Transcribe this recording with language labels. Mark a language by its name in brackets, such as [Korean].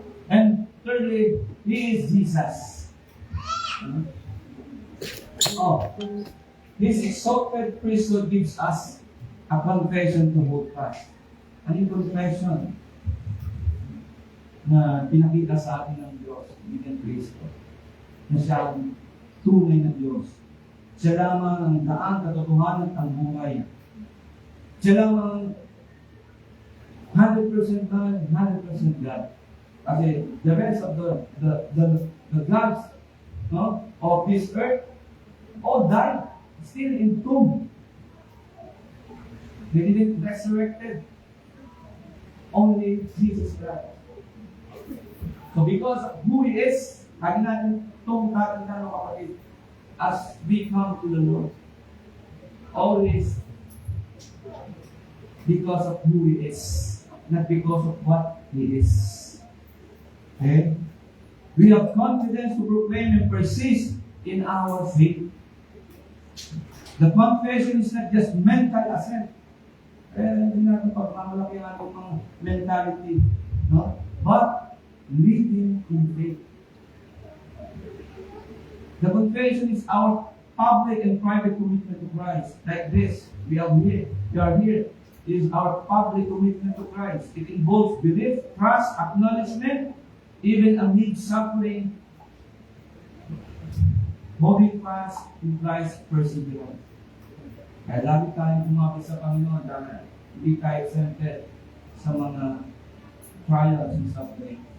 [English] And thirdly, He is Jesus. This exalted priesthood gives us a confession to hold fast. [Filipino] Ano yung confession na pinakita sa atin ng Diyos, Bigyan Kristo, na siya ang tunay na Diyos. Siya lamang ang daan, katotohanan, ang buhay. Siya lamang 100% man, 100% God. [English] Kasi the rest of the gods of this earth all died, still in tomb. They didn't resurrected. Only Jesus Christ. So because of who He is, [Filipino] lagi natin itong tatandaan ng kapatid, [English] as we come to the Lord, always because of who He is, not because of what He is. Okay? We have confidence to proclaim and persist in our faith. The confession is not just mental assent. [Filipino] Hindi natin pagmamalaki ang ating mga mentality. [English] No? But living in faith. The confession is our public and private commitment to Christ. Like this, we are here. It is our public commitment to Christ. It involves belief, trust, acknowledgement, even amid suffering. Holding fast implies perseverance. [Filipino] Kaya lagi tayong kumapit sa Panginoon dahil hindi tayo exempted sa mga [English] trials and suffering.